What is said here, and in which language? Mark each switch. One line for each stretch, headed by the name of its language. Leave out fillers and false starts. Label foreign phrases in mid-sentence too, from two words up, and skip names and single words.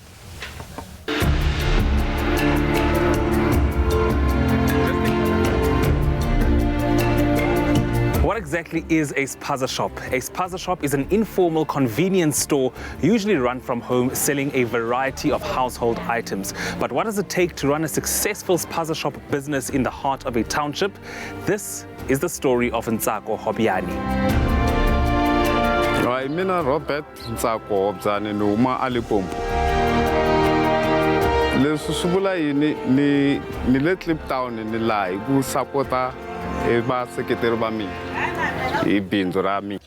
English: What exactly is a spaza shop? A spaza shop is an informal convenience store, usually run from home, selling a variety of household items. But what does it take to run a successful spaza shop business in the heart of a township? This is the story of Ntsako Hobyani.
Tsonga: Mina Robert Ntsako Hobyani ni huma Alipompo. Leswi swi vula yini ni le Kliptown ni laha hi ku sapota vaseketeri va mina hi bindzu ra mina.